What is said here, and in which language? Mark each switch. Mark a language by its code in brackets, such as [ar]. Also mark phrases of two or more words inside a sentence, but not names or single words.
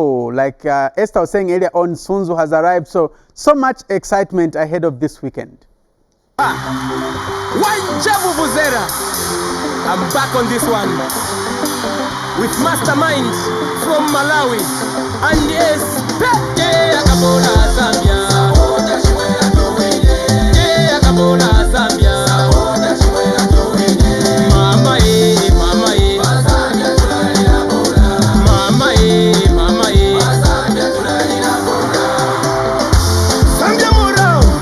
[en] Like Esther was saying earlier on, Sunzu has arrived, so much excitement ahead of this weekend. I'm back on this one with Mastermind from Malawi, and yes, Zambia, Zambia, mama mama mama mama Zambia morale,